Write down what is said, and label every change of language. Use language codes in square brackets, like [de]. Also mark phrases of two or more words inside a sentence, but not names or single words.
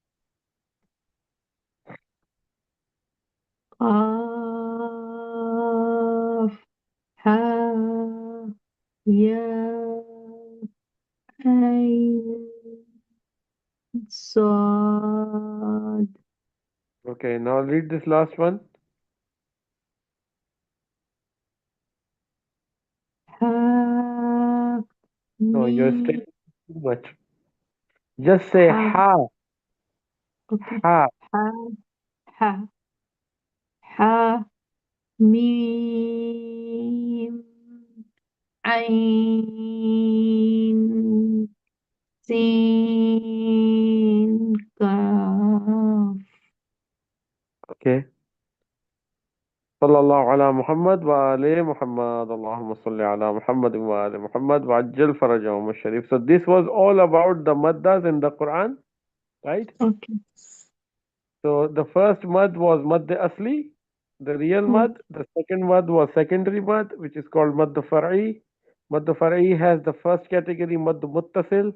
[ar] قاف ها يا عين صاد. [en] Okay, now read this last one. Ha, No, you're me, still too much. Just say ha. ha, Okay. ha. Ha, ha, ha, [ar] ميم، عين، سين، كاف. [en] Okay. [ar] صلى الله على محمد وآل محمد. اللهم صل على محمد وآل محمد وعجل فرجهم شريف. [en] So this was all about the maddas in the Quran, right? Okay. So the first mad was [ar] مد أصلي, [en] the real Hmm. mad. The second mad was secondary mad, which is called [ar] مد فرعي. مد فرعي [en] has the first category [ar] مد متصل.